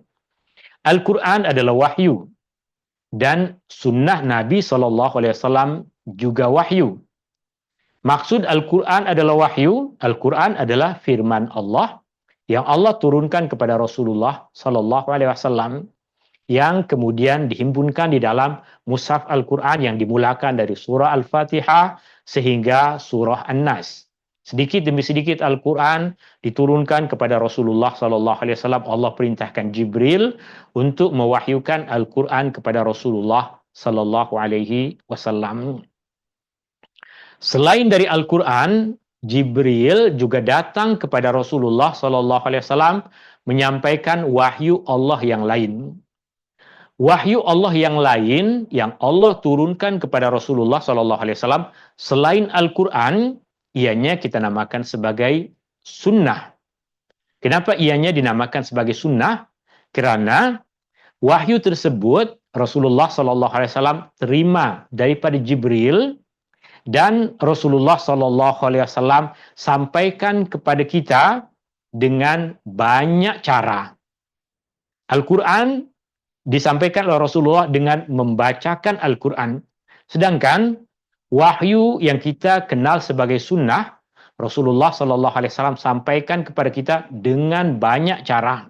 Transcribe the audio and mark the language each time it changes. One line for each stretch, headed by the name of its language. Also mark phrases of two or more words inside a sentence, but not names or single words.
Malay: Al-Quran adalah wahyu dan Sunnah Nabi
Arabic: صلى الله عليه وسلم
Malay: juga wahyu. Maksud Al-Quran adalah wahyu. Al-Quran adalah firman Allah yang Allah turunkan kepada Rasulullah
Arabic: صلى الله عليه وسلم.
Malay: yang kemudian dihimpunkan di dalam mushaf Al-Quran yang dimulakan dari surah Al-Fatihah sehingga surah An-Nas. Sedikit demi sedikit Al-Quran diturunkan kepada Rasulullah
Arabic: صلى الله عليه وسلم.
Malay: Allah perintahkan Jibril untuk mewahyukan Al-Quran kepada Rasulullah
Arabic: صلى الله عليه وسلم.
Malay: Selain dari Al-Quran, Jibril juga datang kepada Rasulullah
Arabic: صلى الله عليه وسلم
Malay: menyampaikan wahyu Allah yang lain. Wahyu Allah yang lain yang Allah turunkan kepada Rasulullah
Arabic: صلى الله عليه وسلم
Malay: selain Al-Quran, ianya kita namakan sebagai sunnah. Kenapa ianya dinamakan sebagai sunnah? Karena wahyu tersebut Rasulullah
Arabic: صلى الله عليه وسلم
Malay: terima daripada Jibril dan Rasulullah
Arabic: صلى الله عليه وسلم
Malay: sampaikan kepada kita dengan banyak cara. Al-Quran disampaikan oleh Rasulullah dengan membacakan Al-Quran. Sedangkan wahyu yang kita kenal sebagai sunnah, Rasulullah
Arabic: صلى الله عليه وسلم
Malay: sampaikan kepada kita dengan banyak cara.